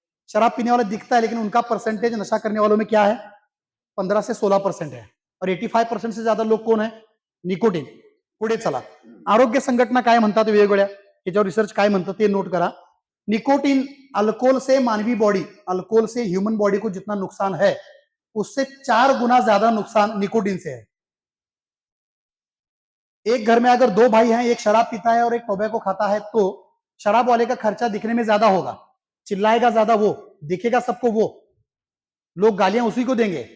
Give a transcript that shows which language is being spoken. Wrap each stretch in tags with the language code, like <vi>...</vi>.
<hi>शराब पीने वाला दिखता है, लेकिन उनका परसेंटेज नशा करने वालों में क्या है, 15 से 16% है, और 85% से ज्यादा लोग कोण है, निकोटिन।</hi> <mr>पुढे चला, आरोग्य संघटना काय म्हणतात वेगवेगळ्या, याच्यावर रिसर्च काय म्हणतात ते नोट करा।</mr> <hi>निकोटिन, अल्कोहल से मानवी बॉडी, अल्कोहल से ह्यूमन बॉडी को जितना नुकसान है उससे 4 गुना ज्यादा नुकसान निकोटिन से है। एक घर में अगर 2 भाई हैं, एक शराब पीता है और एक टोबैको खाता है, तो शराब वाले का खर्चा दिखने में ज्यादा होगा, चिल्लाएगा ज्यादा वो, दिखेगा सबको वो, लोग गालियां उसी को देंगे।</hi>